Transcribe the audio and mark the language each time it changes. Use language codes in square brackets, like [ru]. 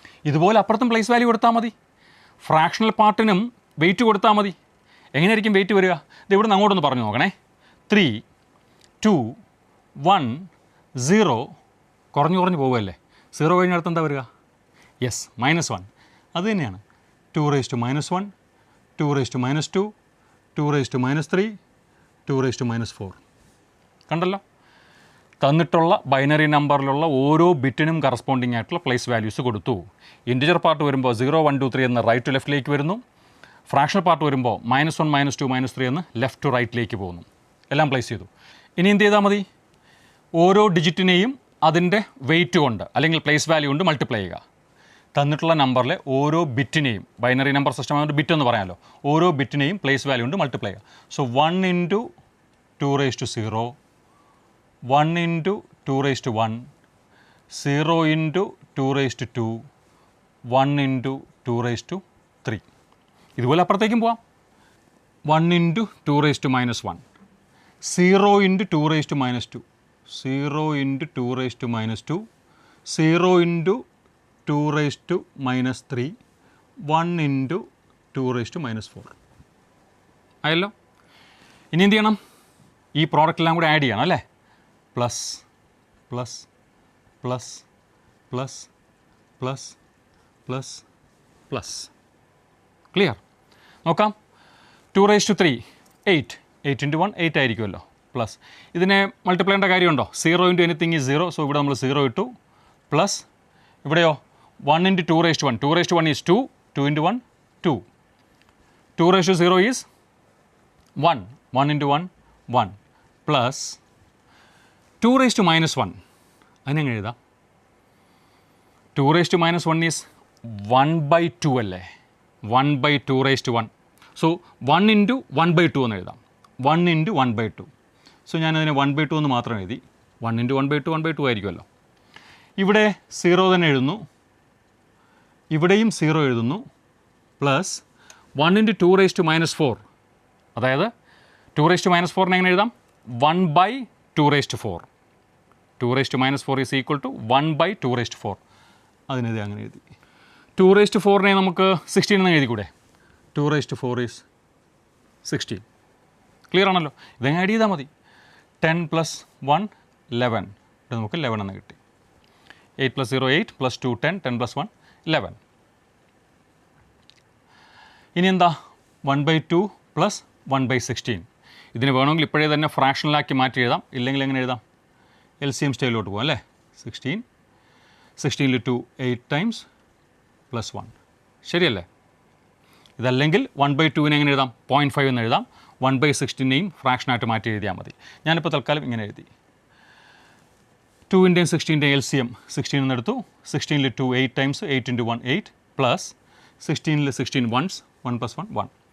[ml] ഇതുപോലെ അപ്പുറത്തും place value കൊടുത്താൽ മതി. ഫ്രാക്ഷണൽ പാർട്ടിനും വെയിറ്റ് കൊടുത്താൽ മതി. എങ്ങനെയായിരിക്കും വെയിറ്റ് വരിക? ഇത് ഇവിടെ നിന്ന് അങ്ങോട്ടൊന്ന് പറഞ്ഞു നോക്കണേ. 3 2 1 0 കുറഞ്ഞു പോകുമല്ലേ? 0 കഴിഞ്ഞ അടുത്ത് എന്താ വരിക? യെസ്, -1. അത് തന്നെയാണ്. [en] 2 raised to minus 1, 2 raised to minus 2, 2 raised to minus 3, 2 raised to minus 4. [ml] കണ്ടല്ലോ, തന്നിട്ടുള്ള ബൈനറി നമ്പറിലുള്ള ഓരോ ബിറ്റിനും കറസ്പോണ്ടിങ് ആയിട്ടുള്ള പ്ലേസ് വാല്യൂസ് കൊടുത്തു. ഇൻറ്റിജർ പാർട്ട് വരുമ്പോൾ 0, 1, 2, 3 എന്ന് റൈറ്റ് ടു ലെഫ്റ്റിലേക്ക് വരുന്നു. ഫ്രാക്ഷണൽ പാർട്ട് വരുമ്പോൾ -1, -2, -3 എന്ന് ലെഫ്റ്റ് ടു റൈറ്റിലേക്ക് പോകുന്നു. എല്ലാം പ്ലേസ് ചെയ്തു. ഇനി എന്ത് ചെയ്താൽ മതി? ഓരോ ഡിജിറ്റിനെയും അതിൻ്റെ വെയിറ്റ് കൊണ്ട് അല്ലെങ്കിൽ പ്ലേസ് വാല്യൂ കൊണ്ട് മൾട്ടിപ്ലൈ ചെയ്യുക. തന്നിട്ടുള്ള നമ്പറിലെ ഓരോ ബിറ്റിനെയും, ബൈനറി നമ്പർ സിസ്റ്റം ആയതുകൊണ്ട് ബിറ്റ് എന്ന് പറയാമല്ലോ, ഓരോ ബിറ്റിനെയും പ്ലേസ് വാല്യൂ കൊണ്ട് മൾട്ടിപ്ലൈ ചെയ്യുക. [en] So 1 × 2 raised to 0, 1 × 2 raised to 1, 0 × 2 raised to 2, 1 × 2 raised to 3. [ml] ഇതുപോലെ അപ്പുറത്തേക്കും പോവാം. [en] 1 × 2 raised to -1, 0 × 2 raised to -2, 0 × 2 raised to -2, 0 × 2 raised to -3, 1 × 2 raised to -4. [ml] ആയല്ലോ. ഇനി എന്ത് ചെയ്യണം? ഈ പ്രോഡക്റ്റെല്ലാം കൂടെ ആഡ് ചെയ്യണം അല്ലേ? Plus plus plus plus plus plus plus. Clear? നോക്കാം. 2 raised to 3, 8. 8 × 1, 8 ആയിരിക്കുമല്ലോ. പ്ലസ് ഇതിനെ മൾട്ടിപ്ലൈ ചെയ്യേണ്ട കാര്യമുണ്ടോ? [en] 0 × anything is 0. [ml] സോ ഇവിടെ നമ്മൾ 0 ഇട്ടു. പ്ലസ് ഇവിടെയോ 1 × 2 raised to 1. [en] 2 raised to 1 is 2. [ml] 2 × 1, 2. [en] 2 raised to 0 is 1. [ml] 1 × 1, 1. [en] Plus 2 raised to -1. [ml] അതിനെങ്ങനെ എഴുതാം? [en] 2 raised to -1 is 1/2 അല്ലേ? 1/2 raised to 1. [ml] സോ 1 × 1/2 എന്ന് എഴുതാം. 1 × 1/2. സോ ഞാനതിനെ 1/2 എന്ന് മാത്രം എഴുതി. 1 × 1/2 1/2 ആയിരിക്കുമല്ലോ. ഇവിടെ 0 തന്നെ എഴുതുന്നു, ഇവിടെയും 0 എഴുതുന്നു. [en] Plus 1 × 2 raised to -4. [ml] അതായത് 2 raised to -4 എങ്ങനെ എഴുതാം? [en] 1/2 raised to 4. 2 raised to -4 is equal to 1/2 raised to 4. [ml] അതിനെത് അങ്ങനെ എഴുതി. 2 raised to 4 നമുക്ക് 16 എന്ന് എഴുതിക്കൂടെ? [en] 2 raised to 4 is 16. [ml] ക്ലിയർ ആണല്ലോ? ഇതങ്ങനെ ആഡ് ചെയ്താൽ മതി. 10 + 1 11. ഇവിടെ നമുക്ക് 11 എന്ന് കിട്ടി. 8 + 0 8 + 2 10, 10 + 1 11. ഇനി എന്താ? 1/2 + 1/16. ഇതിന് വേണമെങ്കിൽ ഇപ്പോഴേ തന്നെ ഫ്രാക്ഷണലാക്കി മാറ്റി എഴുതാം. ഇല്ലെങ്കിൽ എങ്ങനെ എഴുതാം? LCM സ്റ്റൈലിലോട്ട് പോകാം അല്ലേ? 16 16 × 2 8 times +1. ശരിയല്ലേ? ഇതല്ലെങ്കിൽ 1/2 എങ്ങനെ എഴുതാം? 0.5 എന്ന് എഴുതാം. 1/16 ഫ്രാക്ഷനായിട്ട് മാറ്റി എഴുതിയാൽ മതി. ഞാനിപ്പോൾ തൽക്കാലം ഇങ്ങനെ എഴുതി. 2ൻ്റെയും 16ൻ്റെയും LCM 16 എന്നെടുത്തു. 16 × 2 8 times 8 × 1 8 plus 16 16 ones 1 + 1 1.